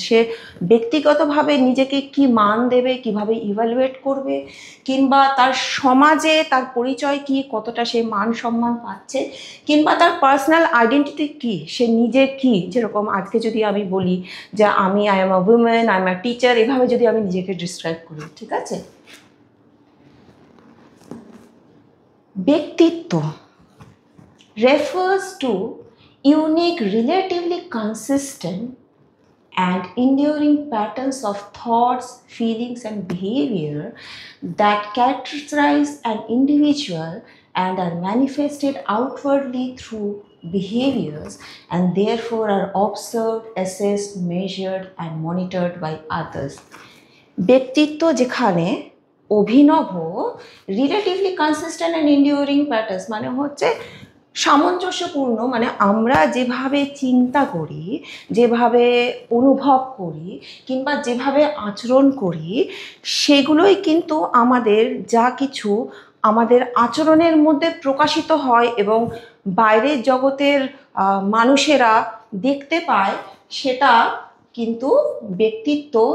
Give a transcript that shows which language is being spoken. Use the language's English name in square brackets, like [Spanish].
[Bangla] সে ব্যক্তিগতভাবে নিজেকে কি মান দেবে, কিভাবে ইভ্যালুয়েট করবে, কিংবা তার সমাজে তার পরিচয় কি, কতটা সে মান সম্মান পাচ্ছে, কিংবা তার পার্সোনাল আইডেন্টিটি কি, সে নিজে কি। যেরকম আজকে যদি আমি বলি যে [English] I am a women, I am a teacher, [Bangla] এভাবে যদি আমি নিজেকে ডিসক্রাইব করি। ঠিক আছে, [English] ব্যক্তিত্ব refers to unique, relatively consistent and enduring patterns of thoughts, feelings and behavior that characterize an individual and are manifested outwardly through behaviors and therefore are observed, assessed, measured and monitored by others. [Bangla] ব্যক্তিত্ব যেখানে অভিনব, relatively consistent and এন্ডিউরিং patterns মানে হচ্ছে সামঞ্জস্যপূর্ণ, মানে আমরা যেভাবে চিন্তা করি, যেভাবে অনুভব করি কিংবা যেভাবে আচরণ করি, সেগুলোই কিন্তু আমাদের যা কিছু আমাদের আচরণের মধ্যে প্রকাশিত হয় এবং বাইরের জগতের মানুষেরা দেখতে পায়, সেটা কিন্তু ব্যক্তিত্ব।